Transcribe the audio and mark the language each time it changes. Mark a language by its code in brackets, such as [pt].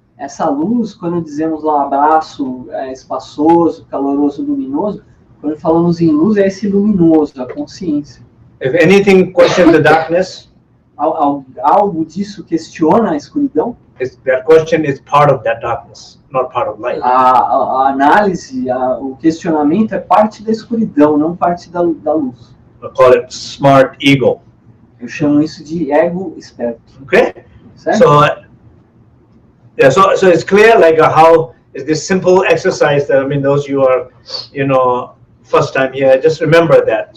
[pt] essa luz, quando dizemos lá abraço espaçoso, caloroso, luminoso, quando falamos em luz, é esse luminoso, a consciência. [en] If anything questions the darkness, [pt] Algo disso questiona a escuridão, [en] that question is part of that darkness, not part of light. [pt] a análise, o questionamento é parte da escuridão, não parte da luz. [en] I call it smart ego. [pt] Eu chamo isso de ego esperto. [en] Okay? [pt] Certo? [en] So, yeah, so it's clear, like how is this simple exercise that, I mean, those you are, first time here, just remember that.